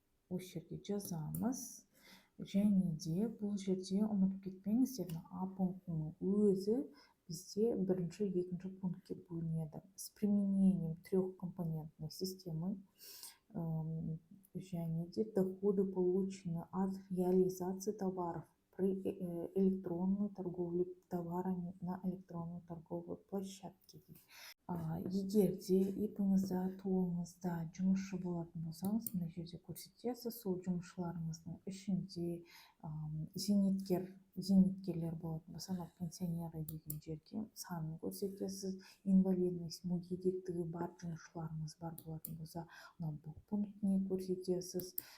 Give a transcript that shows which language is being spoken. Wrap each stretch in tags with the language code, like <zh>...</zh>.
<kk>Осы жерге жазамыз. Және де бұл жерде ұмытып кетпеңіздер, А пунктының өзі бізде бірінші, екінші пунктке бөлінеді.</kk> <ru>С применением трехкомпонентной системы</ru> <kk>және де</kk> <ru>доходы получены от реализации товаров при электронной торговле товарами на электронной торговой площадке.</ru> <kk>Егер де ИП-іңізде, туыңызда жұмысшы болатын болсаңыз, мына жерде көрсетесіз. Сол жұмысшыларыңыздың ішінде зейнеткерлер болатын болса, пенсионеры деген жерге санын көрсетесіз. Инвалидность, мүгедектігі бар жұмысшыларыңыз бар болатын болса, бұл пунктіне көрсетесіз.</kk>